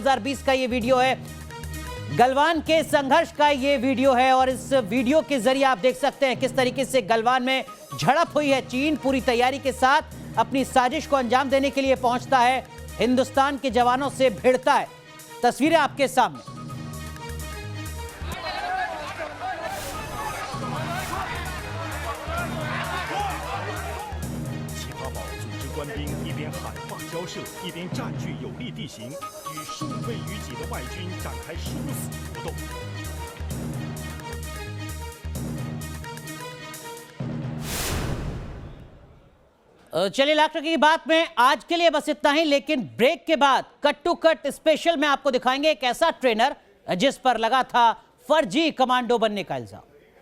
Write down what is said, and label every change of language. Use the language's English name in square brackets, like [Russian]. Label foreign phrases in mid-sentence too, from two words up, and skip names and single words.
[Hindi] 15 जून 2020 का ये वीडियो है। गलवान के संघर्ष का ये वीडियो है और इस वीडियो के जरिए आप देख सकते हैं किस तरीके से गलवान में झड़प हुई है। चीन पूरी तैयारी के साथ अपनी साजिश को अंजाम देने के लिए पहुंचता है, हिंदुस्तान के जवानों से भिड़ता है। तस्वीरें आपके सामने। [Chinese] 官兵一边喊话交涉，一边占据有利地形，与数倍于己的外军展开殊死搏斗。 [Hindi] चलिए लाख टकी की बात में आज के लिए बस इतना ही, लेकिन ब्रेक के बाद कट टू कट स्पेशल में आपको दिखाएंगे एक ऐसा ट्रेनर जिस पर लगा था फर्जी कमांडो बनने का इल्जाम।